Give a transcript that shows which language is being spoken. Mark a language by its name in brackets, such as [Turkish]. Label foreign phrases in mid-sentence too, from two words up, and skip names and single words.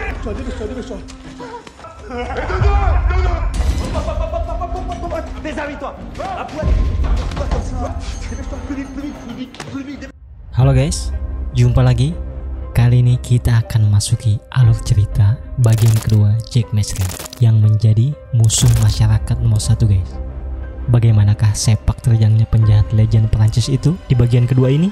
[French] dépêche-toi. Déshabille-toi. À poil. Pas comme ça. Dépêche-toi, plus vite. [Indonesian] Halo guys, jumpa lagi. Kali ini kita akan masuki alur cerita bagian kedua Jack Mesrin yang menjadi musuh masyarakat nomor 1 guys. Bagaimanakah sepak terjangnya penjahat legend Perancis itu di bagian kedua ini?